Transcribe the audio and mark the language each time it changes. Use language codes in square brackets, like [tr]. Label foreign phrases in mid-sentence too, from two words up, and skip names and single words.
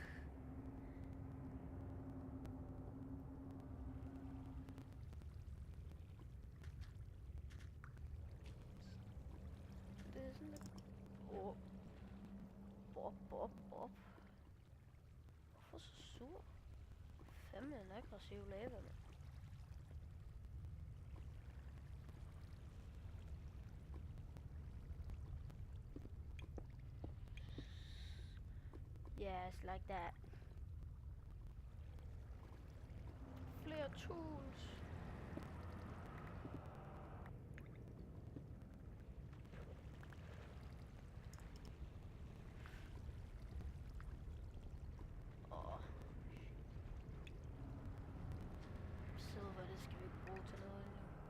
[da] Det er sådan lidt... Hvorfor så sur? Fandme en aggressiv lava, mand. [en] Yes, like that. [da] Flere tools. Silver, det skal vi ikke bruge til noget endnu.